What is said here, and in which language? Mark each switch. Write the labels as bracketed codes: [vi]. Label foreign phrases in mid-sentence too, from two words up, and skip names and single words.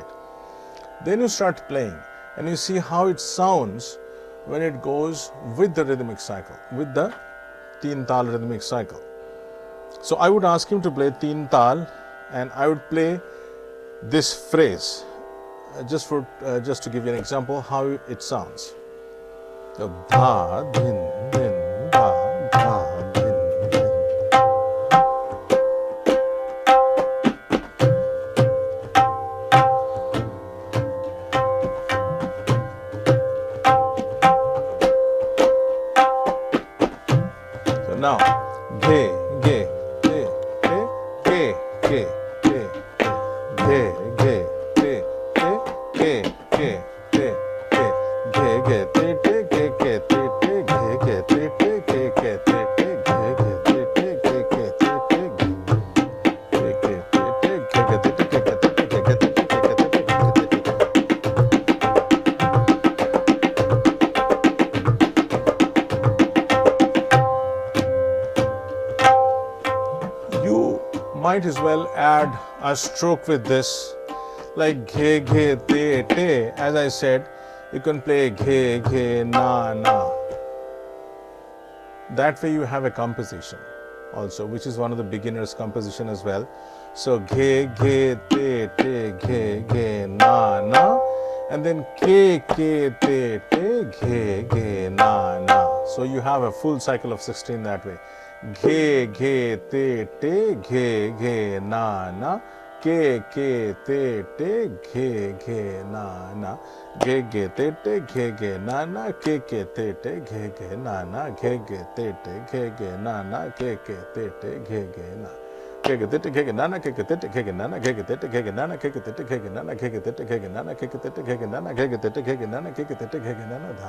[en] Then you start playing and you see how it sounds when it goes with the rhythmic cycle, with the [hi] teen tal [en] rhythmic cycle. So I would ask him to play [hi] teen tal, [en] and I would play this phrase just to give you an example how it sounds. So, dha, dhin, dhin, dha, dha, dhin, dhin. So now, ghe, ghe, te, te, ke, ke, te, te, ghe, ghe, te, te, ke, ke, te, te, ghe, ghe, te, te, ke, ke, te, te, ghe, ghe, te, te, ke, ke, te, te, ghe, ghe, te, te, ke, ke, te, te, ghe, ke, te, te, ghe, ghe, te, te, ke, ke, te, te, ghe, ghe, te, te, ke, ke, te, te, ghe, ghe, te, te. You might as well add a stroke with this, like ghe, ghe, te, te. As I said, you can play ghe, ghe, na, na. That way you have a composition also, which is one of the beginner's composition as well. So ghe, ghe, te, te, ghe, ghe, na, na, and then ke, te, te, ghe, ghe, na, na. So you have a full cycle of 16 that way. Ghe, ghe, te, ghe, ghe, na, na, ke, te, ghe, ghe, na, na, ghe, ghe, te, ghe, ghe, na, na, ke, te, ghe, ghe, na, na, ghe, ghe, te, ghe, ghe, na, na, ke, te, ghe, ghe, na. Ghe, ghe, nana, ghe, ghe, nana, ghe, ghe, nana, ghe, ghe, nana, ghe, ghe, nana, ghe, ghe, nana, ghe, ghe, nana, ghe, ghe, nana, dha.